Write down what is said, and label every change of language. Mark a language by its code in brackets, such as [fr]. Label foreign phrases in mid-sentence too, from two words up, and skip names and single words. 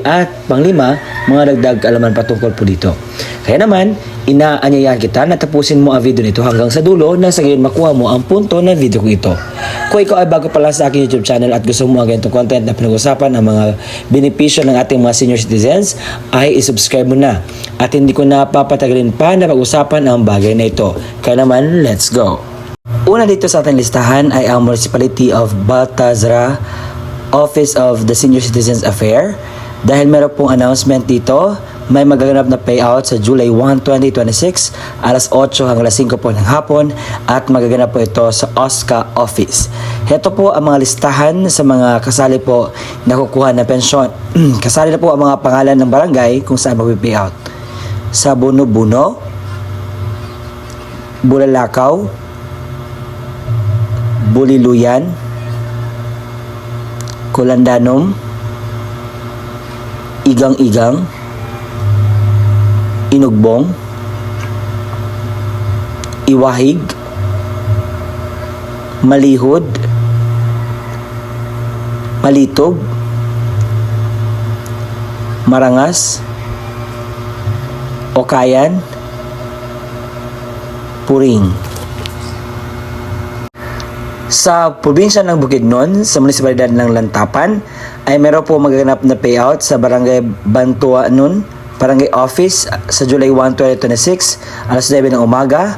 [tl] At panglima, mga dagdag kaalaman patungkol po dito. Kaya naman, inaanyayahan kita na tapusin mo ang video nito hanggang sa dulo na sa gayon makuha mo ang punto ng video ko ito. Kung ikaw ay bago pa lang sa aking YouTube channel at gusto mo ang ganitong content na pinag-usapan ang mga benepisyo ng ating mga [en] senior citizens, [tl] ay isubscribe mo na. At hindi ko na papatagalin pa na pag-usapan ang bagay na ito. Kaya naman, [en] let's go! [tl] Una dito sa ating listahan ay ang Municipality of Baltazara Office of the Senior Citizens Affairs. Dahil meron pong announcement dito, may magaganap na payout sa July 1, 2026, alas 8 hanggang alas 5 po ng hapon at magaganap po ito sa OSCA office. Ito po ang mga listahan sa mga kasali po na kukuha ng pensyon. Kasali na po ang mga pangalan ng barangay kung saan mag-payout. Sa Buno-Buno, Bulalakaw, Buliluyan, Kulandanom, Igang-Igang, Inugbong, Iwahig, Malihod, Malitog, Marangas, Okayan, Puring. Sa probinsya ng Bukidnon, sa munisipalidad ng Lantapan, ay meron po magaganap na payout sa Barangay Bantuanon, Barangay Office sa July 1, 2026, alas 9 ng umaga.